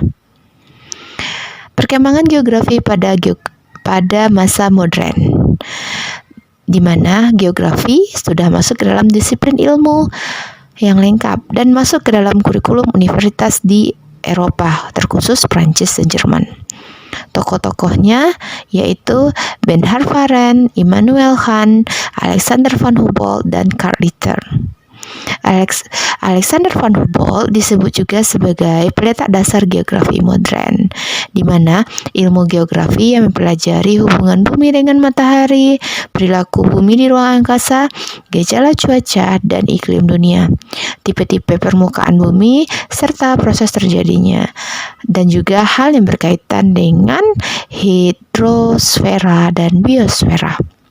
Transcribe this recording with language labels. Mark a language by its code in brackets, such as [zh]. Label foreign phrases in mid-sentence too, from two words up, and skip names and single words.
[id] Perkembangan geografi pada masa modern, di mana geografi sudah masuk ke dalam disiplin ilmu yang lengkap dan masuk ke dalam kurikulum universitas di Eropa, terkhusus Prancis dan Jerman. Tokoh-tokohnya yaitu Bernhard Veron, Immanuel Kant, Alexander von Humboldt, dan Karl Ritter. Alexander von Humboldt disebut juga sebagai peletak dasar geografi modern, di mana ilmu geografi yang mempelajari hubungan bumi dengan matahari, perilaku bumi di ruang angkasa, gejala cuaca dan iklim dunia, tipe-tipe permukaan bumi, serta proses terjadinya, dan juga hal yang berkaitan dengan hidrosfera dan biosfera.